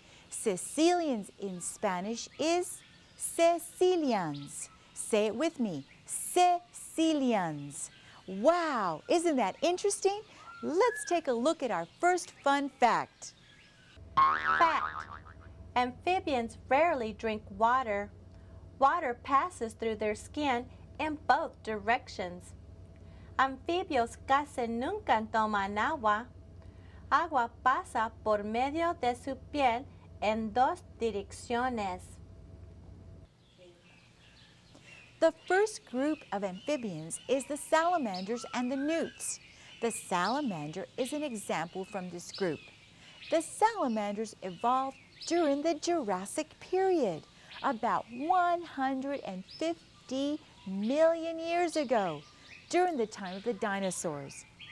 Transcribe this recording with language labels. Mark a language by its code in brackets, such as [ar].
[en] Caecilians in Spanish is caecilians. Say it with me. Caecilians. Wow, isn't that interesting? Let's take a look at our first fun fact. Fact. Amphibians rarely drink water. Water passes through their skin in both directions. [es] Anfibios casi nunca toman agua. Agua pasa por medio de su piel en 2 direcciones. [en] The first group of amphibians is the salamanders and the newts. The salamander is an example from this group. The salamanders evolved during the Jurassic period, about 150 million years ago, during the time of the dinosaurs.